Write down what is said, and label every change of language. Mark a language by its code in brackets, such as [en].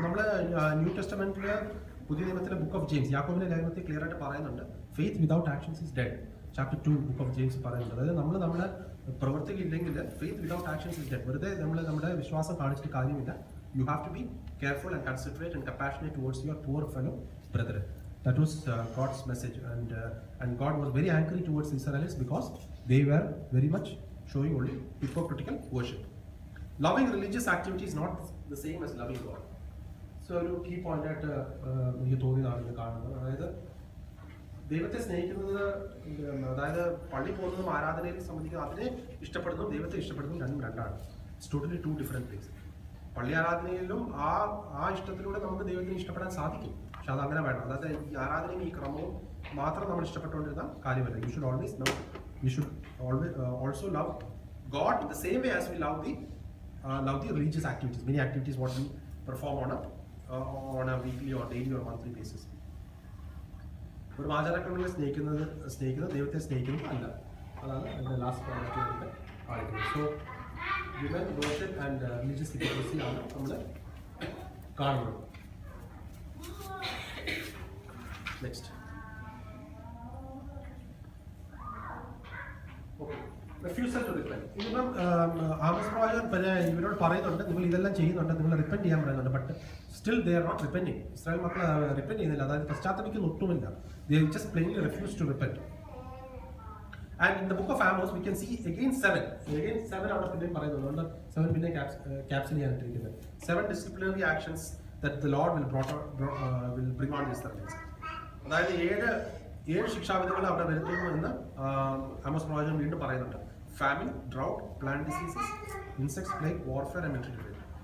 [ml] നമ്മൾ ന്യൂ ടെസ്റ്റമെന്റിലെ പുതിയ നിയമത്തിലെ ബുക്ക് ഓഫ് ജെയിംസ്, യാക്കോബിന്റെ ലേഖനത്തിൽ ക്ലിയർ ആയിട്ട് പറയുന്നുണ്ട്, [en] Faith without actions is dead. [ml] Chapter 2 book of James പറയുന്നുണ്ട്. അതായത് നമ്മുടെ പ്രവർത്തിക്കില്ലെങ്കിൽ [en] Faith without actions is dead. [ml] വെറുതെ നമ്മുടെ വിശ്വാസം കാണിച്ചിട്ട് കാര്യമില്ല. [en] You have to be careful and considerate and compassionate towards your poor fellow brother. That was God's message, and God was very angry towards the Israelites because they were very much showing only hypocritical worship. Loving religious activity is not the same as loving God. [ml] So ഒരു key point ആയിട്ട് എനിക്ക് തോന്നിയതാണ് കാണുന്നത്. അതായത് ദൈവത്തെ സ്നേഹിക്കുന്നത്, അതായത് പള്ളി പോകുന്നതും ആരാധനയിൽ സംബന്ധിക്കുന്നത്, അതിനെ ഇഷ്ടപ്പെടുന്നതും ദൈവത്തെ ഇഷ്ടപ്പെടുന്നതും രണ്ടും രണ്ടാണ്. [en] It's totally 2 different things. [ml] പള്ളി ആരാധനയിലും ആ ഇഷ്ടത്തിലൂടെ നമുക്ക് ദൈവത്തിന് ഇഷ്ടപ്പെടാൻ സാധിക്കും. പക്ഷെ അത് അങ്ങനെ വേണം. അതായത് ഈ ആരാധനയും ഈ ക്രമവും മാത്രം നമ്മൾ ഇഷ്ടപ്പെട്ടുകൊണ്ടിരുന്ന കാര്യമല്ല. [en] You should always love, you should also love God in the same way as we love the religious activities, many activities what we perform on a weekly or daily or monthly basis. [ml] ഒരു ആചാരക്രമങ്ങളെ സ്നേഹിക്കുന്നത് ദൈവത്തെ സ്നേഹിക്കുന്നത് അല്ല. അതാണ് എൻ്റെ last point കാണിക്കുന്നത്. [en] so human worship and religious hypocrisy [ml] ആണ് നമ്മൾ കാണുന്നത്. [en] Next refusal to repent. [ml] ഇതിപ്പം ആമോസ് പ്രവാചകൻ പിന്നെ ഇവരോട് പറയുന്നുണ്ട്, നിങ്ങൾ ഇതെല്ലാം ചെയ്യുന്നുണ്ട്, നിങ്ങൾ റിപ്പന്റ് ചെയ്യാൻ പറയുന്നുണ്ട്. [en] But still they are not repenting. [ml] Israel മക്കൾ റിപ്പന്റ് ചെയ്യുന്നില്ല, അതായത് പശ്ചാത്തപിക്കുന്ന ഒട്ടുമില്ല. [en] They just plainly refuse to repent. And in the book of Amos we can see again 7 [ml] അവിടെ പിന്നെയും പറയുന്നുണ്ട്. [en] 7 [ml] പിന്നെ caption ചെയ്യാനിട്ടിരിക്കുന്നത് [en] 7 disciplinary actions that the Lord will bring on the Israelites. [ml] അതായത് 7 ശിക്ഷാവിധികൾ അവിടെ വരുത്തുന്നു എന്ന് ആമോസ് പ്രവാചകൻ വീണ്ടും പറയുന്നുണ്ട്. [en] Famine, drought, plant diseases, insects, plague, warfare and military defeat.